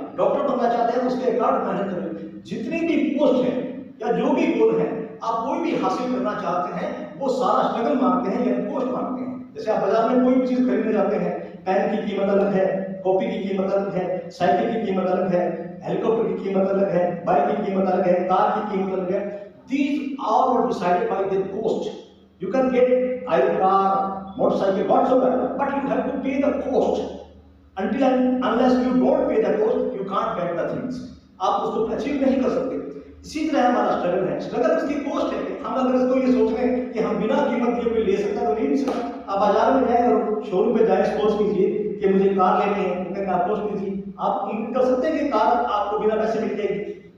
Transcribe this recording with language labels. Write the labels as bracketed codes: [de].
[hi] Doctor बनना चाहते हैं उसके अकॉर्ड मेहनत करें। जितनी भी पोस्ट है या जो भी गोल है आप कोई भी हासिल करना चाहते हैं वो सारा स्ट्रगल मांगते हैं या पोस्ट मांगते हैं। जैसे आप बाजार में कोई भी चीज खरीदने जाते हैं, पेन की कीमत अलग है, कॉपी की कीमत अलग है, साइकिल की कीमत अलग है, हेलीकॉप्टर की कीमत अलग है, बाइक की कीमत अलग है, कार की कीमत अलग है। [en] These all are decided by their cost. You can get either car, motorcycle, whatsoever, but you have to pay the cost. Until and unless you don't pay the cost, you can't get the things. [hi] आप उसको achieve नहीं कर सकते। इसी तरह हमारा struggle है। Struggle उसकी कॉस्ट है। हम अगर इसको ये सोच लें कि हम बिना कीमत दिए कोई ले सकता है तो ले नहीं सकता। आप बाजार में जाए और शोरूम पे जाए, सपोज कीजिए कि मुझे कार लेनी है, कहते आप पोस्ट कीजिए, आप उम्मीद कर सकते हैं कि कार आपको बिना पैसे मिल जाएगी?